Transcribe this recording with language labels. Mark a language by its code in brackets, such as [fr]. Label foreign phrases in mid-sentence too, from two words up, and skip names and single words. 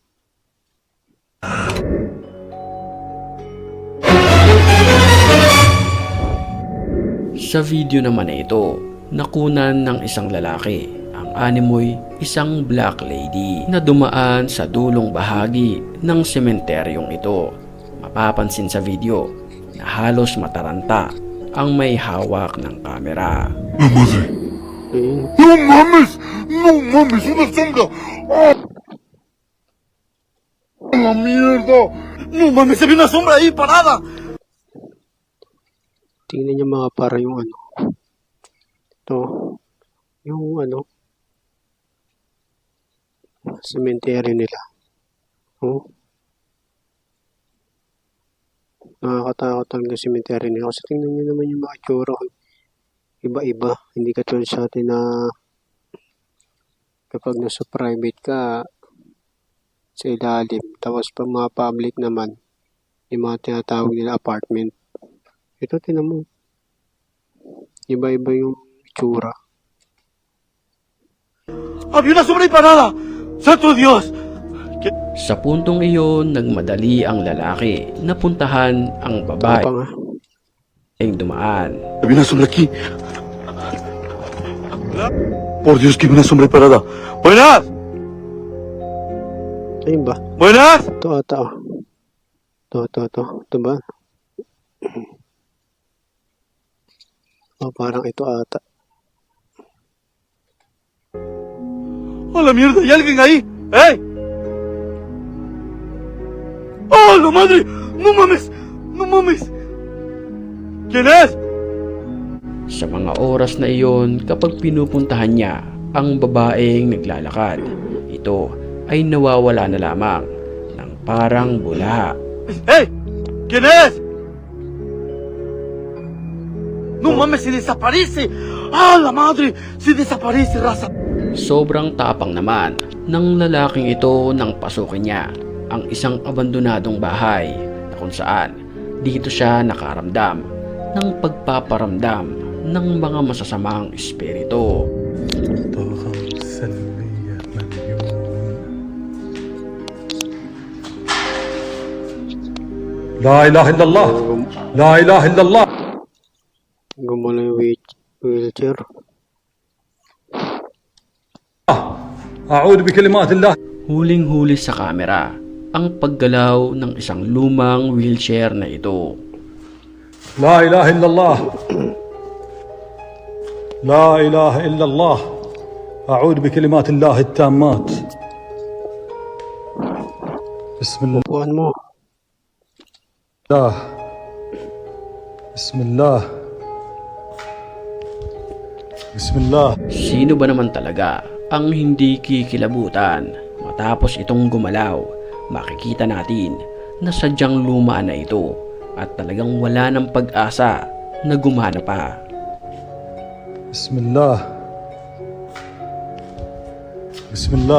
[tl] Sa video naman na ito, nakunan ng isang lalaki. Ang animoy isang [en] black lady [tl] na dumaan sa dulong bahagi ng sementeryong ito. Mapapansin sa video na halos mataranta ang may hawak ng kamera. [es] No mames! No mames! ¡Una sombra! ¡Ah! ¡La mierda! ¡No mames! ¡Se ve una sombra ahí parada! [tl] Tingnan niyo mga para yung ano. Ito. Yung ano. Cemetery nila. Oh. Nakakatakot ang cemetery nila. Kasi tingnan niyo naman yung mga itsura. Iba-iba. Hindi katulad sa atin na kapag nasa private ka sa ilalim. Tapos pag mga public naman, yung mga tinatawag nila apartment. Ito, tinan mo. Iba-iba yung itsura. [es] ¡Había una sombra ahí parada! ¡Santo Dios! [tl] Sa puntong iyon, nagmadali ang lalaki na puntahan ang babae Tapang ang dumaan. [es] ¡Había una sombra aquí! ¡Por Dios que había una sombra ahí parada! ¡Buenas! [tl] Ayun ba? [es] ¡Buenas! [tl] Ito ata. Ito. Ito ba? Parang ito ata. [es] ¡A la mierda! ¡Hay alguien ahí! ¡Ey! ¡Oh, la madre! ¡No mames! ¡No mames! ¿Quién es? [tl] Sa mga oras na iyon, kapag pinupuntahan niya ang babaeng naglalakad, ito ay nawawala na lamang ng parang bula. [es] ¡Ey! ¿Quién es? ¡No mames! ¡Se desaparece! ¡Ah, la madre! ¡Se desaparece, raza! [tl] Sobrang tapang naman ng lalaking ito nang pasukin niya ang isang abandonadong bahay na kung saan dito siya nakaramdam ng pagpaparamdam ng mga masasamang espiritu. [ar] لا إله إلا الله لا إله إلا الله [tl] Gumula yung wheelchair. [ar] أعوذ بكلمات الله [tl] Huling-huli sa kamera ang paggalaw ng isang lumang wheelchair na ito. [ar] لا إله إلا الله لا إله إلا الله أعوذ بكلمات الله التامات بسم الله [tl] Upuan mo. [ar] بسم الله بسم الله [tl] Sino ba naman talaga ang hindi kikilabutan Matapos itong gumalaw, makikita natin na sadyang luma na ito at talagang wala ng pag-asa na gumana pa. [ar] بسم الله. بسم الله.